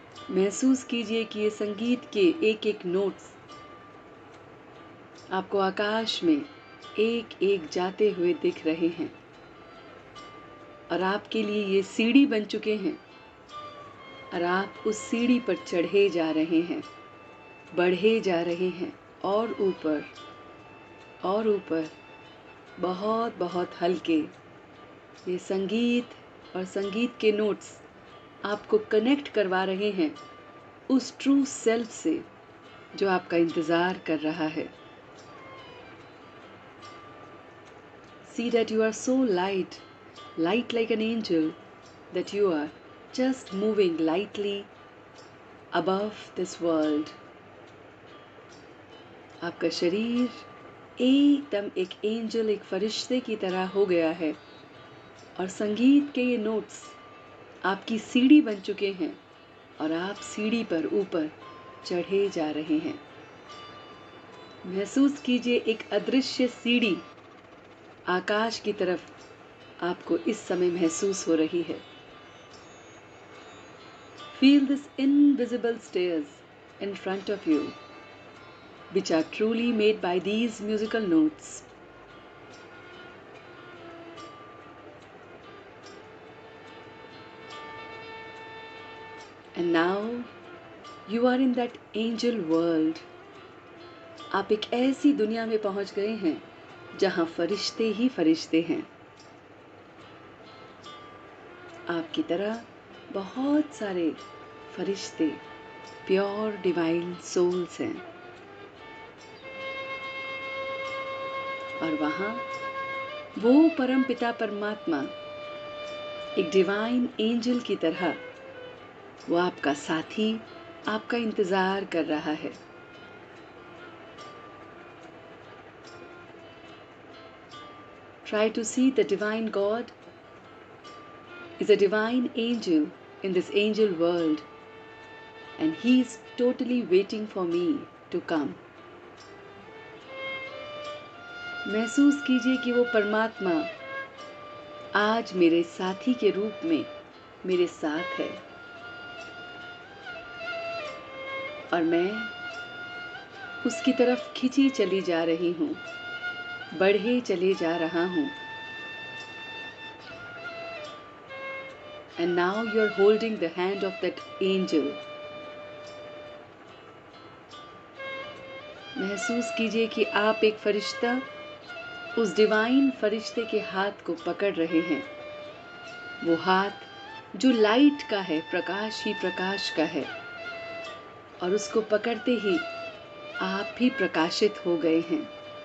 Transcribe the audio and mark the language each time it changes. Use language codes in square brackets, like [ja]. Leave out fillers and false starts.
[hi] महसूस कीजिए कि ये संगीत के एक एक नोट्स आपको आकाश में एक एक जाते हुए दिख रहे हैं और आपके लिए ये सीढ़ी बन चुके हैं और आप उस सीढ़ी पर चढ़े जा रहे हैं, बढ़े जा रहे हैं और ऊपर और ऊपर, बहुत बहुत हल्के। ये संगीत और संगीत के नोट्स आपको कनेक्ट करवा रहे हैं उस [en] true self [hi] से जो आपका इंतजार कर रहा है। [en] See that you are so light, light like an angel, that you are just moving lightly above this world. [hi] आपका शरीर एकदम एक एंजल, एक फरिश्ते की तरह हो गया है और संगीत के ये नोट्स आपकी सीढ़ी बन चुके हैं और आप सीढ़ी पर ऊपर चढ़े जा रहे हैं। महसूस कीजिए एक अदृश्य सीढ़ी आकाश की तरफ आपको इस समय महसूस हो रही है। [en] Feel this invisible stairs in front of you, which are truly made by these musical notes. And now you are in that angel world. [hi] आप एक ऐसी दुनिया में पहुंच गए हैं जहां फरिश्ते ही फरिश्ते हैं। आपकी तरह बहुत सारे फरिश्ते [en] pure divine souls [hi] हैं और वहां वो परम पिता परमात्मा एक डिवाइन एंजल की तरह वो आपका साथी, आपका इंतजार कर रहा है। [en] Try to see the divine God is a divine angel in this angel world, and he is totally waiting for me to come. [hi] महसूस कीजिए कि वो परमात्मा आज मेरे साथी के रूप में मेरे साथ है और मैं उसकी तरफ खिंची चली जा रही हूँ, बढ़े चले जा रहा हूँ। [en] And now you're holding the hand of that angel. [hi] महसूस कीजिए कि आप एक फरिश्ता उस डिवाइन फरिश्ते के हाथ को पकड़ रहे हैं। वो हाथ जो लाइट का है, प्रकाश ही प्रकाश का है, और उसको पकड़ते ही आप भी प्रकाशित हो गए हैं।